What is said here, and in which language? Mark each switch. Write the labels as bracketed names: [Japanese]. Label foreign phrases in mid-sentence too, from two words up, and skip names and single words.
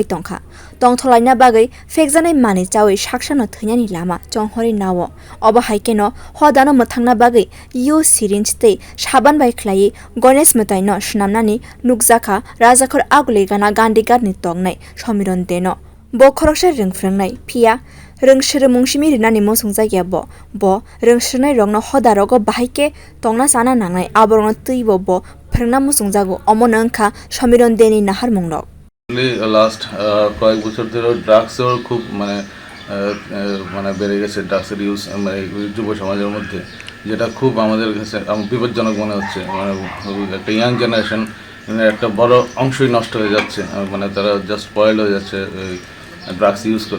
[Kok Borok] tongkha tongtholaina bagai fekjanai mani chawi shaksano thainyani lama chonghori nawo obo haikeno hodano mothangna bagai syringe tei saban bai khlai ganesh mwtai no swnamnani nukjakha rajakhor aguli gana gandhighat ni tongnai Samiran deno bo khoroksa rwng pia rwng mungsimi rinani mosungja bo rwng rogno hoda rogo bahaike tongna sana nangnai aborno tuibo bo phrungna mosungjago omon angkha Samiran deni nahar mungrok [Bangla] লাস্ট কয়েক বছর ধরে ড্রাগসের খুব মানে বেড়ে গেছে ড্রাগসের ইউজ যুব সমাজের মধ্যে, যেটা খুব আমাদের কাছে বিপজ্জনক মনে হচ্ছে। মানে একটা [English] young generation [Bangla] একটা বড় অংশই নষ্ট হয়ে যাচ্ছে, মানে তারা [English] just spoil [Bangla] হয়ে যাচ্ছে [English] drugs use [Bangla] করে।